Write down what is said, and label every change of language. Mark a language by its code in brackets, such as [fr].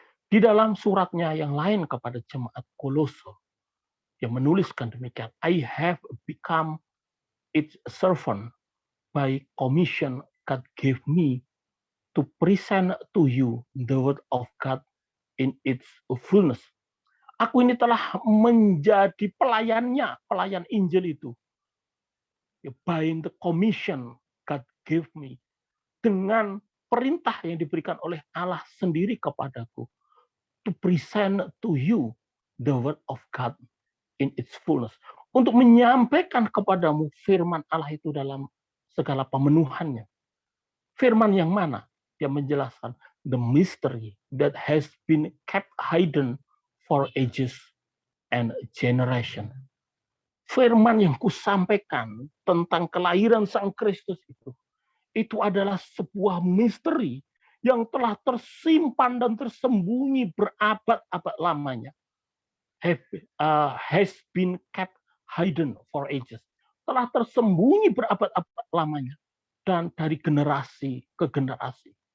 [id] Di dalam suratnya yang lain kepada jemaat Kolose, dia menuliskan demikian, [en] I have become its servant by commission God gave me to present to you the word of God in its fullness. [id] Aku ini telah menjadi pelayannya, pelayan Injil itu. [en] By the commission God gave me. [id] Dengan perintah yang diberikan oleh Allah sendiri kepadaku. [en] To present to you the word of God in its fullness. [id] Untuk menyampaikan kepadamu firman Allah itu dalam segala pemenuhannya. Firman yang mana? Dia menjelaskan [en] the mystery that has been kept hidden for ages and generation. [id] Firman yang kusampaikan tentang kelahiran Sang Kristus itu adalah sebuah misteri yang telah tersimpan dan tersembunyi berabad-abad lamanya. [en] Has been kept hidden for ages. [id] Telah tersembunyi berabad-abad lamanya. Dan dari generasi ke generasi.